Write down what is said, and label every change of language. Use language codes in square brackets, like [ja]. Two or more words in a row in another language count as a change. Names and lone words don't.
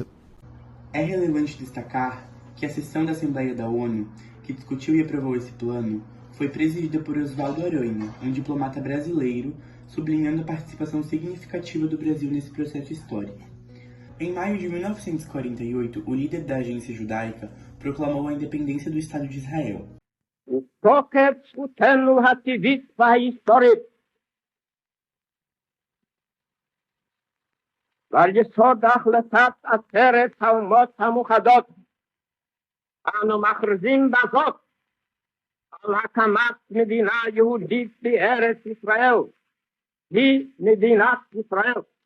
[pt] É relevante destacar que a sessão da Assembleia da ONU, que discutiu e aprovou esse plano, foi presidida por Oswaldo Aranha, um diplomata brasileiro, sublinhando a participação significativa do Brasil nesse processo histórico. Em maio de 1948, o líder da agência judaica proclamou a independência do Estado de Israel. [he] מתוקף זכותנו הטבעית וההיסטורית ועל יסוד החלטת עצרת האומות המאוחדות אנו מכריזים בזאת על הקמת מדינה יהודית בארץ ישראל, היא מדינת ישראל.